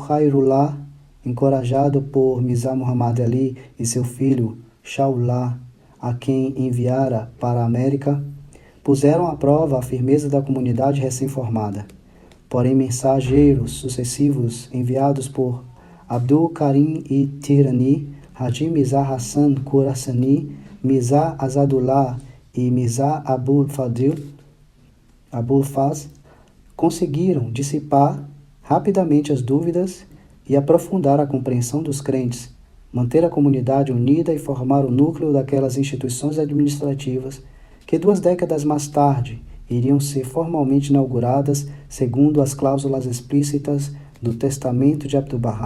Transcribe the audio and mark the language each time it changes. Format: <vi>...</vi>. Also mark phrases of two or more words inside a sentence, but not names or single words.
<pt>Khairullah, encorajado por Mirza Muhammad Ali e seu filho Shaullah, a quem enviara para a América, puseram à prova a firmeza da comunidade recém-formada. Porém, mensageiros sucessivos enviados por Abdul Karim e Tirani, Haji Mirza Hassan Khurasani, Mirza Azadullah e Mirza Abul Faz conseguiram dissipar rapidamente as dúvidas e aprofundar a compreensão dos crentes, manter a comunidade unida e formar o núcleo daquelas instituições administrativas que 2 décadas mais tarde iriam ser formalmente inauguradas segundo as cláusulas explícitas do Testamento de Abdu'l-Bahá.</pt>